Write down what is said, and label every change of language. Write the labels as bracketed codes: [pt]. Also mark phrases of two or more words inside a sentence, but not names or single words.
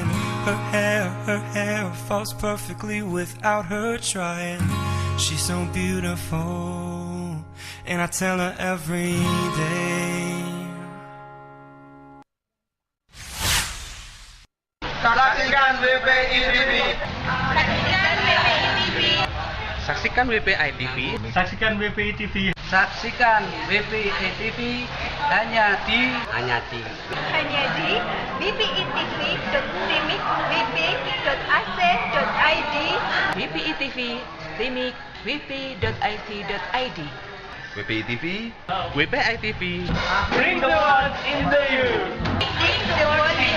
[en] Her hair falls perfectly without her trying. She's so beautiful, and I tell her every day. [id] Saksikan WPI TV. Saksikan WPI TV. Saksikan WPI TV. Saksikan WPI TV hanya di bpitv.timik.wp.ac.id. WPI TV Timik wp.ic.id. WPI TV. WPI TV. [en] Bring the world into you. Bring the world in.